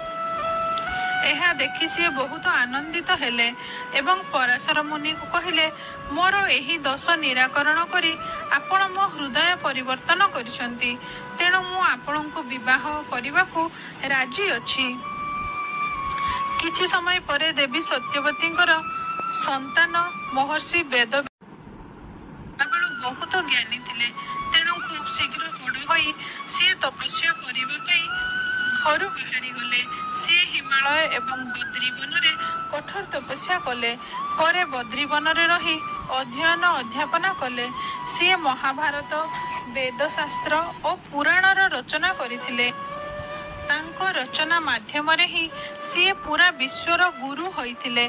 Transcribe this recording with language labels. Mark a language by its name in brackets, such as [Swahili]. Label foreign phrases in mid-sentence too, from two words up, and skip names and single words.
[Odia] ଏହା ଦେଖି ସିଏ ବହୁତ ଆନନ୍ଦିତ ହେଲେ ଏବଂ ପରାଶର ମୁନିଙ୍କୁ କହିଲେ, ମୋର ଏହି ଦୋଷ ନିରାକରଣ କରି ଆପଣ ମୋ ହୃଦୟ ପରିବର୍ତ୍ତନ କରିଛନ୍ତି, ତେଣୁ ମୁଁ ଆପଣଙ୍କୁ ବିବାହ କରିବାକୁ ରାଜି ଅଛି। କିଛି ସମୟ ପରେ ଦେବୀ ସତ୍ୟବତୀଙ୍କର ସନ୍ତାନ ମହର୍ଷି ବେଦ ବହୁତ ଜ୍ଞାନୀ ଥିଲେ, ତେଣୁ ଖୁବ ଶୀଘ୍ର ବଡ଼ ହୋଇ ସିଏ ତପସ୍ୟା କରିବା ପାଇଁ ଘରୁ ବାହାରି ଗଲେ। ସିଏ ହିମାଳୟ ଏବଂ ବଦ୍ରୀବନରେ କଠୋର ତପସ୍ୟା କଲେ। ପରେ ବଦ୍ରୀବନରେ ରହି ଅଧ୍ୟୟନ ଅଧ୍ୟାପନା କଲେ। ସିଏ ମହାଭାରତ, ବେଦଶାସ୍ତ୍ର ଓ ପୁରାଣର ରଚନା କରିଥିଲେ। ତାଙ୍କ ରଚନା ମାଧ୍ୟମରେ ହିଁ ସିଏ ପୁରା ବିଶ୍ୱର ଗୁରୁ ହୋଇଥିଲେ।